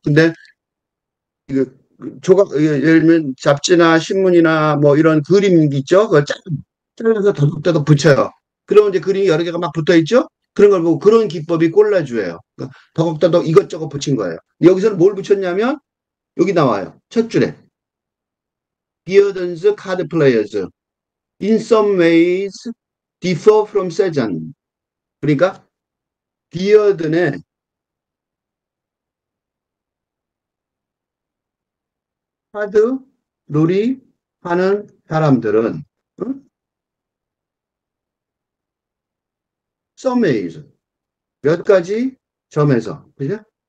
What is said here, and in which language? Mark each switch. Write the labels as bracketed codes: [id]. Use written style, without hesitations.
[ko] 근데, 이거, 예를 들면 잡지나 신문이나 뭐 이런 그림 있죠? 그걸 잘라서 더덕더덕 붙여요. 그러면 이제 그림이 여러 개가 막 붙어 있죠? 그런 걸 보고 그런 기법이 콜라주예요. 그러니까 더덕더덕 이것저것 붙인 거예요. 여기서는 뭘 붙였냐면, 여기 나와요. 첫 줄에. [en] Beardens card players in some ways differ from Cezanne. [ko] 그러니까, 비어든의 카드 놀이 하는 사람들은 응? 썸메이즈 몇 가지 점에서 그죠?